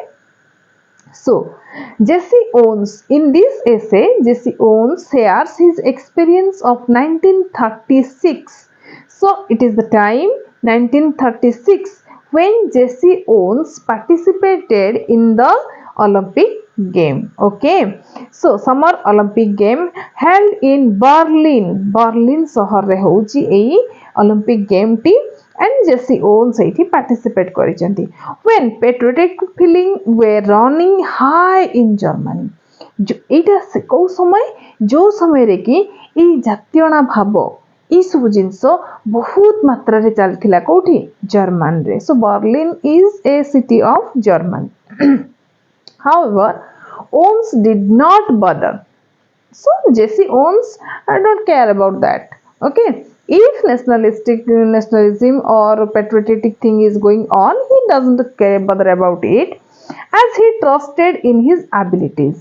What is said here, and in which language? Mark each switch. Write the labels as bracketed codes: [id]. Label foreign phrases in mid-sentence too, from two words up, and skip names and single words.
[en] So, Jesse Owens, in this essay, Jesse Owens shares his experience of 1936. So, it is the time 1936 when Jesse Owens participated in the Olympic game. Okay, so summer Olympic game held in Berlin. [or] Berlin ସହରରେ ହେଉଛି ଏହି [en] Olympic game [or] ଟି, and Jesse Owens ଏଇଠି participate କରିଛନ୍ତି. [en] When patriotic feeling were running high in Germany. [or] ଏଇଟା କୋଉ ସମୟ, ଯୋଉ ସମୟରେ କି ଏଇ ଜାତୀୟଣା ଭାବ ଏଇ ସବୁ ଜିନିଷ ବହୁତ ମାତ୍ରାରେ ଚାଲିଥିଲା କୋଉଠି, ଜର୍ମାନୀରେ. [en] So Berlin is a city of Germany. However, Owens did not bother. So Jesse Owens don't care about that. Okay, if nationalism or patriotic thing is going on, he doesn't care bother about it, as he trusted in his abilities.